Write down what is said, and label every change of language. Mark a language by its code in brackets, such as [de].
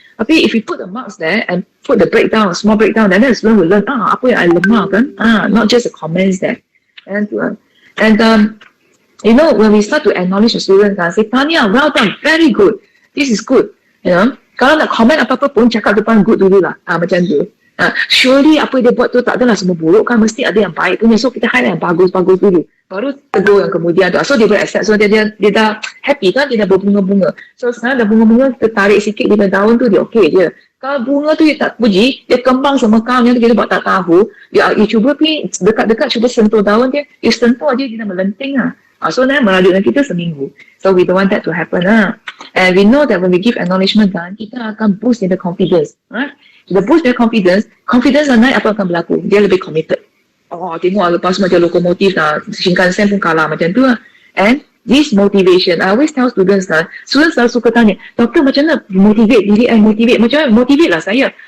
[en] Tapi if we put the marks there and put the breakdown, small breakdown, then the student will learn [ms] apa yang I lemah kan. [en] Not just the comments there. And you know, when we start to acknowledge the student, say Tanya, well done, very good. This is good. You know, [ms] kalau nak comment apa-apa pun cakap depan good dulu lah. Macam tu. Surely apa dia buat tu tak adalah semua buruk kan, mesti ada yang baik punya. So kita highlight yang bagus-bagus dulu, baru tegur yang kemudian tu. So dia boleh accept. So dia dah happy kan, dia dah berbunga-bunga. So sekarang dah bunga-bunga, kita tarik sikit dia daun tu, dia okey je. Kalau bunga tu dia tak puji, dia kembang semekangnya tu, kita buat tak tahu. You cuba pergi dekat-dekat, cuba sentuh daun dia, you sentuh je, dia dah melenting lah. So merajuk dengan kita seminggu. [en] So we don't want that to happen And we know that when we give acknowledgement [ms] kan, kita akan [en] boost their confidence. [ms] Kita [en] boost their confidence [ms] dah naik, apa akan berlaku? Dia lebih committed. Tengok lepas macam lokomotif Shinkansen pun kalah macam tu lah. [en] And this motivation, I always tell students students [ms] selalu suka tanya, doktor macam mana motivate diri I, macam mana motivate lah saya.